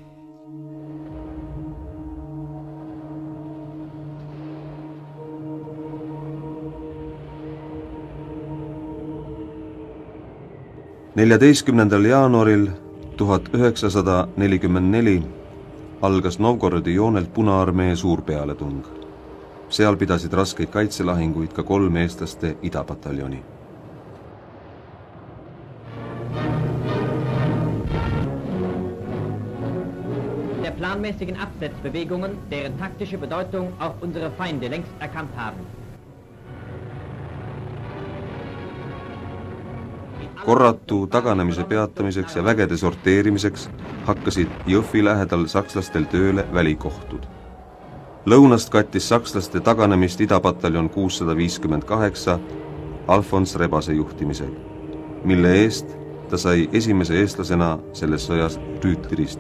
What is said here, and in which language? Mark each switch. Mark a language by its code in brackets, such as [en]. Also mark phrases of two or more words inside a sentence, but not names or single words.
[et] jaanuaril 1944 algas Novgorodi joonelt Punaarmee suurpealetung. Seal pidasid raskeid kaitselahinguid ka 3 eestlaste idapataljoni. [de] Der planmäßigen Absetzbewegungen, deren taktische Bedeutung auch unsere Feinde längst erkannt haben. [et] Korratu taganemise peatamiseks ja vägede sorteerimiseks hakkasid Jõhvi lähedal sakslastel tööle välikohtud. Lõunast kattis sakslaste taganemist idapataljon 658 Alfons Rebase juhtimisel, mille eest ta sai esimese eestlasena selles sõjas rüütliristi.